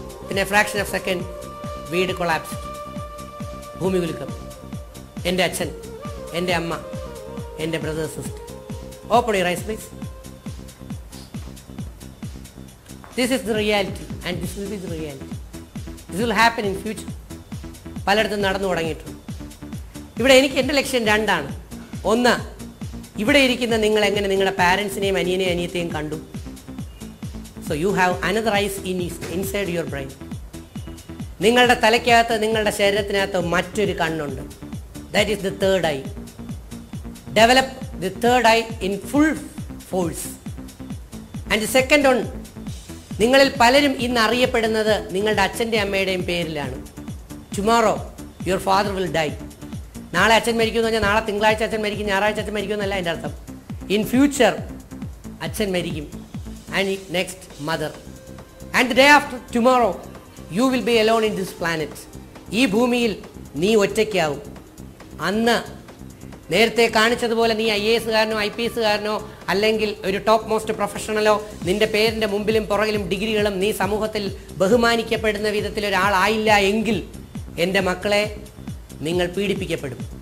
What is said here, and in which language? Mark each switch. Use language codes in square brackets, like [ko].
[en] In a fraction of a second, [ml] വീട് collapse, ഭൂമി കുലുക്കം. എൻ്റെ അച്ഛൻ, എൻ്റെ അമ്മ, എൻ്റെ brother sister. [en] Open your eyes please. This is the reality and this will be the reality. This will happen in future. [ml] പലയിടത്തും നടന്നു തുടങ്ങിയിട്ടുണ്ട്. ഇവിടെ എനിക്ക് എൻ്റെ ലക്ഷ്യം രണ്ടാണ്. ഒന്ന്, ഇവിടെ ഇരിക്കുന്ന നിങ്ങൾ എങ്ങനെ നിങ്ങളുടെ പാരൻസിനെയും അനിയനെയും അനിയത്തെയും കണ്ടു. [en] So you have another eyes inside your brain. [ml] നിങ്ങളുടെ തലയ്ക്കകത്ത്, നിങ്ങളുടെ ശരീരത്തിനകത്ത് മറ്റൊരു കണ്ണുണ്ട്. [en] That is the third eye. Develop the third eye in full force. And the second one, [ml] നിങ്ങളിൽ പലരും ഇന്ന് അറിയപ്പെടുന്നത് നിങ്ങളുടെ അച്ഛൻ്റെ അമ്മയുടെയും പേരിലാണ്. [en] Tomorrow your father will die. [ml] നാളെ അച്ഛൻ മരിക്കുമെന്ന് പറഞ്ഞാൽ നാളെ തിങ്കളാഴ്ച അച്ഛൻ മരിക്കും, ഞായറാഴ്ച അച്ഛൻ മരിക്കുമെന്നല്ല എൻ്റെ അർത്ഥം. [en] In future [ml] അച്ഛൻ മരിക്കും. [en] And next mother. And the day after tomorrow you will be alone in this planet. [ml] ഈ ഭൂമിയിൽ നീ ഒറ്റയ്ക്കാവും. അന്ന് നേരത്തെ കാണിച്ചതുപോലെ നീ IAS കാരനോ IPS കാരനോ അല്ലെങ്കിൽ ഒരു ടോപ്പ് മോസ്റ്റ് പ്രൊഫഷണലോ നിന്റെ പേരിൻ്റെ മുമ്പിലും പുറകിലും ഡിഗ്രികളും നീ സമൂഹത്തിൽ ബഹുമാനിക്കപ്പെടുന്ന വിധത്തിൽ ഒരാളായില്ല എങ്കിൽ എൻ്റെ മക്കളെ നിങ്ങൾ പീഡിപ്പിക്കപ്പെടും.